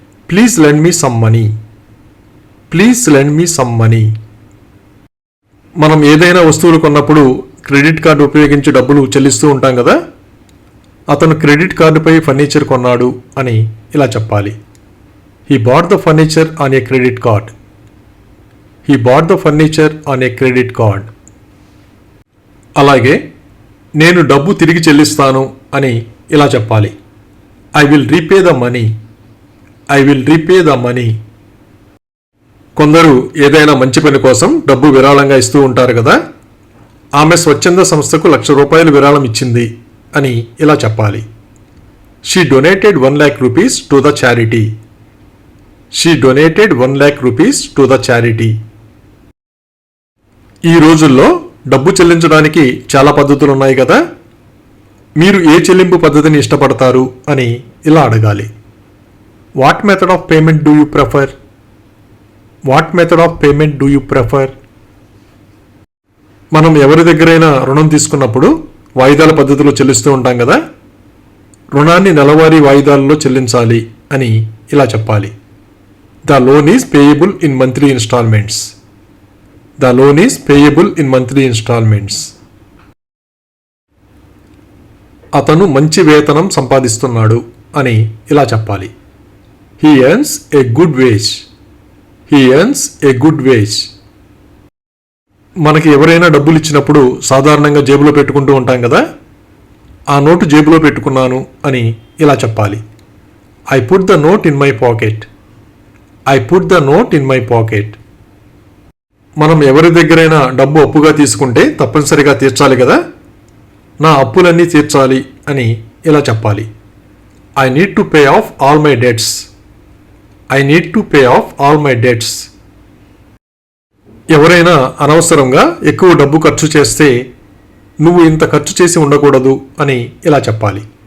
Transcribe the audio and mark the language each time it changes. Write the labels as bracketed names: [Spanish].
[English] Please lend me some money. Please lend me some money. [Telugu] మనం ఏదైనా వస్తువులు కొన్నప్పుడు క్రెడిట్ కార్డు ఉపయోగించి డబ్బులు చెల్లిస్తూ ఉంటాం కదా. అతను క్రెడిట్ కార్డుపై ఫర్నిచర్ కొన్నాడు అని ఇలా చెప్పాలి. [English] He bought the furniture on a credit card. He bought the furniture on a credit card. [Telugu] అలాగే నేను డబ్బు తిరిగి చెల్లిస్తాను అని ఇలా చెప్పాలి. [English] I will repay the money. I will repay the money. [Telugu] కొందరు ఏదైనా మంచి పని కోసం డబ్బు విరాళంగా ఇస్తూ ఉంటారు కదా. ఆమె స్వచ్ఛంద సంస్థకు ₹1,00,000 విరాళం ఇచ్చింది అని ఇలా చెప్పాలి. [English] She donated 1 lakh rupees to the charity. She donated 1 lakh rupees to the charity. [Telugu] ఈ రోజుల్లో డబ్బు చెల్లించడానికి చాలా పద్ధతులు ఉన్నాయి కదా. మీరు ఏ చెల్లింపు పద్ధతిని ఇష్టపడతారు అని ఇలా అడగాలి. [English] What method of payment do you prefer? What method of payment do you prefer? [Telugu] మనం ఎవరి దగ్గరైనా రుణం తీసుకున్నప్పుడు వాయిదాల పద్ధతిలో చెల్లిస్తూ ఉంటాం కదా. రుణాన్ని నెలవారీ వాయిదాలలో చెల్లించాలి అని ఇలా చెప్పాలి. [English] The loan is payable in monthly instalments. The loan is payable in monthly installments. [Telugu] అతను మంచి వేతనం సంపాదిస్తున్నాడు అని ఇలా చెప్పాలి. [English] He earns a good wage. He earns a good wage. [Telugu] మనకి ఎవరైనా డబ్బులు ఇచ్చినప్పుడు సాధారణంగా జేబులో పెట్టుకుంటూ ఉంటాం కదా. ఆ నోటు జేబులో పెట్టుకున్నాను అని ఇలా చెప్పాలి. [English] I put the note in my pocket. I put the note in my pocket. [Telugu] మనం ఎవరి దగ్గరైనా డబ్బు అప్పుగా తీసుకుంటే తప్పనిసరిగా తీర్చాలి కదా. నా అప్పులన్నీ తీర్చాలి అని ఇలా చెప్పాలి. [English] I need to pay off all my debts. I need to pay off all my debts. [Telugu] ఎవరైనా అనవసరంగా ఎక్కువ డబ్బు ఖర్చు చేస్తే నువ్వు ఇంత ఖర్చు చేసి ఉండకూడదు అని ఇలా చెప్పాలి.